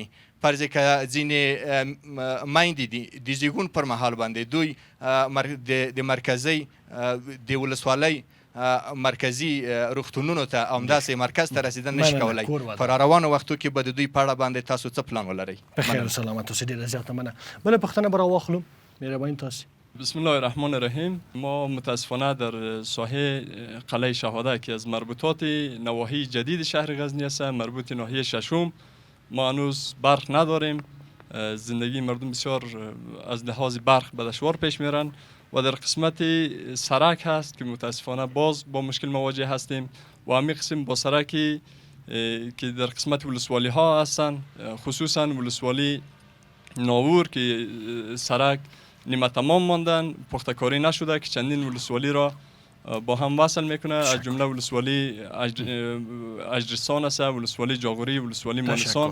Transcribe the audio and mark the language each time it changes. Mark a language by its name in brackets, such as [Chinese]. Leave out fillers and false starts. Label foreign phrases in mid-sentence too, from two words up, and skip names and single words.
[Pashto] فرض که ځینې میندې دي د زیږون پر مهال باندې دوی د مرکزي د ولسوالۍ مرکزي روغتونونو ته همداسې مرکز ته رسیدل نشي کولی. په راروانو وختو کې به د دوی په اړه باندې تاسو څه پلان ولرئ؟ په خیر او سلامت اوسئ. ډېره زیاته مننه. بله پوښتنه به راواخلو. مهرباني تاسې. [Arabic] بسم الله الرحمن الرحیم. [Persian] ما متاسفانه در ساحه قلعه شهاده که از مربوطات نواحی جدید شهر غزنی است، مربوط ناحیه ششم، ما هنوز برق نداریم. زندگی مردم بسیار از لحاظ برق به دشوار پیش میرن و در قسمت سرک هست که متاسفانه باز با مشکل مواجه هستیم و همین قسم با سرکی که در قسمت ولسوالی ها هستن، خصوصا ولسوالی ناور که سرک نیمه تمام ماندن، پختکاری نشده که چندین ولسوالی را با هم وصل میکنه، از جمله ولسوالی اجرستان است، ولسوالی جاغوری، ولسوالی مالستان.